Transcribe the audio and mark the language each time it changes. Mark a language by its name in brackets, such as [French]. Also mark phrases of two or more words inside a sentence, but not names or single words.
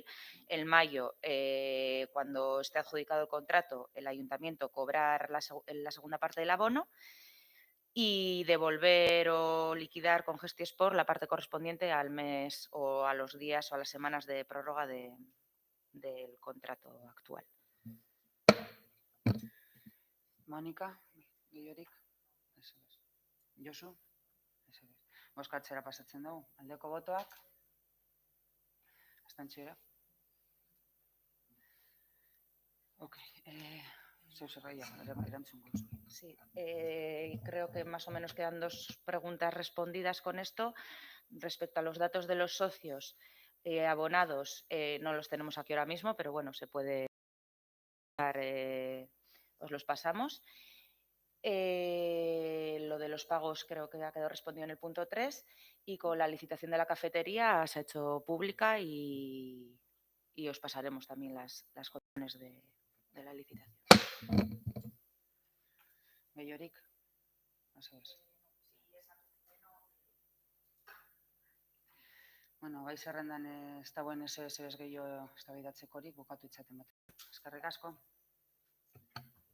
[Spanish] En mayo, cuando esté adjudicado el contrato, el ayuntamiento cobrar la segunda parte del abono y devolver o liquidar con Gestisport la parte correspondiente al mes o a los días o a las semanas de prórroga del contrato actual. Mónica, [Basque] Guillorik, Josu, bozkatzera pasatzen dugu. Aldeko botoak, abstentzioa. Ok, [Spanish] Sí, creo que más o menos quedan 2 preguntas respondidas con esto. Respecto a los datos de los socios abonados, no los tenemos aquí ahora mismo, pero bueno, se puede os los pasamos. Lo de los pagos creo que ha quedado respondido en el punto 3 y con la licitación de la cafetería se ha hecho pública y y os pasaremos también las condiciones de la licitación. [Basque] Gehiorik? Mesedez. Bueno, gai zerrendan ez dagoen ez gehiago eztabaidatzekorik bukatu itzaten bat. Eskerrik asko.